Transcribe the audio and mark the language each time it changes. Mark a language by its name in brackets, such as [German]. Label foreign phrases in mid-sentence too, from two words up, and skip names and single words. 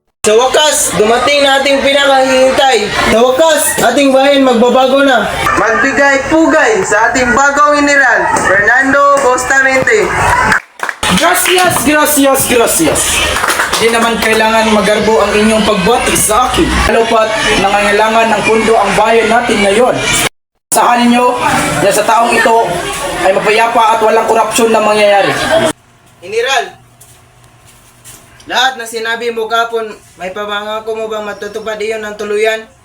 [Filipino] Sa wakas, dumating na ating pinakahihintay. Sa wakas, ating bayan magbabago na. Magbigay pugay sa ating bagong general, Fernando Bustamante. [Spanish] Gracias, gracias, gracias. [Filipino] Di naman kailangan magarbo ang inyong pagbati sa akin. Lalo pat nangangailangan ng pundo ang bayan natin ngayon. Asahan ninyo na sa taong ito ay mapayapa at walang korupsyon na mangyayari. General, lahat na sinabi mo kapon, may pamangako mo bang matutupad iyon ng tuluyan?